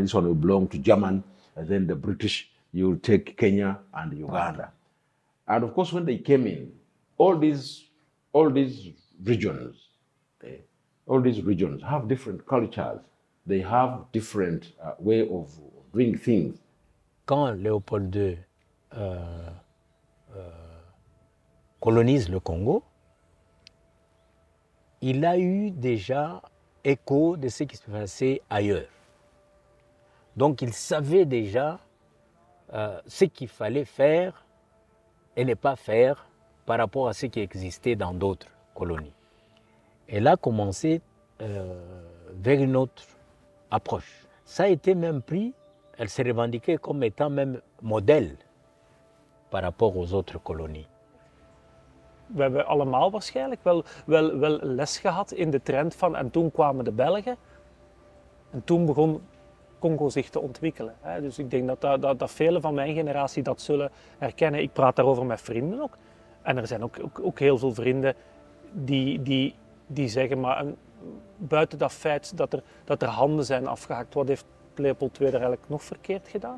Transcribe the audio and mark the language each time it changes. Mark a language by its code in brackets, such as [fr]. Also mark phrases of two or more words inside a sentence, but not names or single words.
[en] This one will belong to German, and then the British. You will take Kenya and Uganda. And of course, when they came in, all these regions have different cultures. They have different way of doing things. [fr] Quand Léopold II colonise le Congo, il a eu déjà écho de ce qui se passait ailleurs. Donc il savait déjà ce qu'il fallait faire et ne pas faire par rapport à ce qui existait dans d'autres colonies. Elle a commencé vers une autre approche. Ça a été même pris, elle s'est revendiquée comme étant même modèle par rapport aux autres kolonies. [nl] We hebben allemaal waarschijnlijk wel les gehad in de trend van en toen kwamen de Belgen en toen begon Congo zich te ontwikkelen. Dus ik denk dat velen van mijn generatie dat zullen herkennen. Ik praat daarover met vrienden ook. En er zijn ook heel veel vrienden die die zeggen, maar buiten dat feit dat er handen zijn afgehakt, wat heeft Leopold II er eigenlijk nog verkeerd gedaan?